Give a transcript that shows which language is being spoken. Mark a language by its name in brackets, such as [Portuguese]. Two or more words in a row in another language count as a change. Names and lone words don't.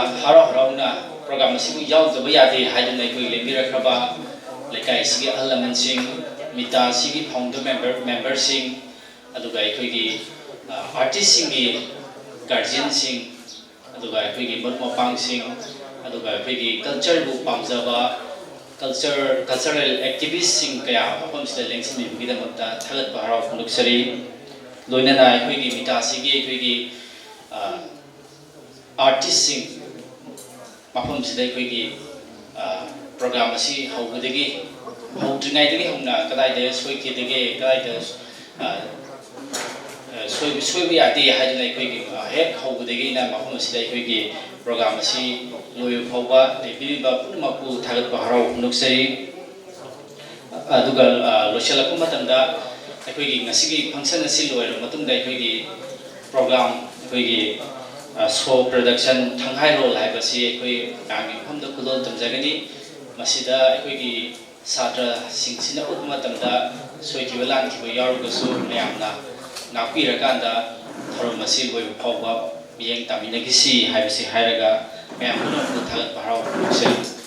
[Manipuri] harau harauna program asibu yaudaba yade haiduna koi lembirakhraba Leikai sigi ahalaman sing MITTACI gi [English] founder member [Manipuri] sing aduga koi gi artist sing gi guardian sing aduga koi gi mapang sing aduga koi gi culture bu pamjaba [English] cultural activist [Manipuri] sing kaya apam sida lengsin bi gi damakta thagat baharau phondoksari loinana koi gi MITTACI gi koi gi artist sing apam sida koi gi program asi haubudagi haudringai dagi hauna kadai da soi ke dagi kadai da soi bi ati haidunai koi gi hek haubudagi na mafam asida koi gi program asi loyo phauba lebi ba punumaku thagat baharau nuksai aduga loshalaku matamda koi gi ngasigi function asi loyo matungda koi gi program koi gi [English] show production [Manipuri] Thanghairol haibasi koi kangi phamda kulol tamjagani masida koi gi satra singsina utma tamda soikiba lankiba yarugasu mayamna nakpirakanda thorom asi loi phauba miyeng taminagi si haibasi hairaga mayam puno thagat baharau nuksai